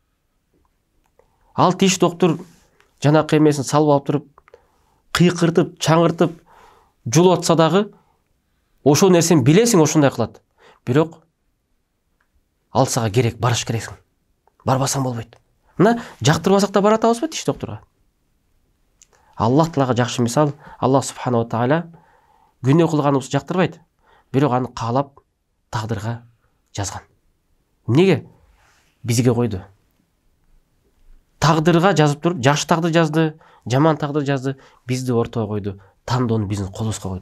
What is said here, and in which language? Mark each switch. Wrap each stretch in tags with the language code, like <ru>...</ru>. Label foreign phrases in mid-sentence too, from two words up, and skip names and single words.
<ky>Ал тиш доктур жанакы эмесин салып алып туруп, кыйкыртып, чаңыртып, жулуп атса дагы, ошол нерсени билесиң, ошондой кылат. Бирок ал сага керек, барыш керексиң. Барбасаң болбойт. Мына жактырбасак да бара атабызбы тиш доктурга? Аллах таалага жакшы мисал,</ky> <ar>الله سبحانه وتعالى</ar> <ky>күнөө кылганыбызды жактырбайт, бирок аны каалап тагдырга жазган. Неге? Бизге койду. Тагдырга жазып туруп, жакшы тагдыр жазды, жаман тагдыр жазды, бизди ортого койду, тандоону биздин колубузга койду.</ky>